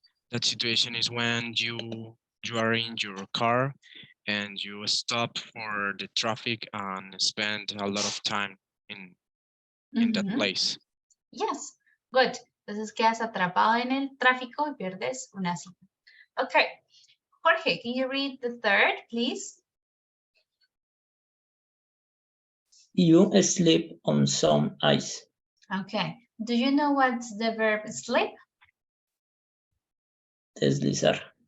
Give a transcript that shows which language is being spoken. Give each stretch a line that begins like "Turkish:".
English: That situation is when you are in your car and you stop for the traffic and spend a lot of time in that Mhm. place. Yes, good.
Spanish: Entonces quedas atrapado en el tráfico y pierdes una cita.
English: Okay, Jorge, can you read the third, please? You sleep on some ice. Okay, do you know what's the verb sleep?
Spanish: Deslizar.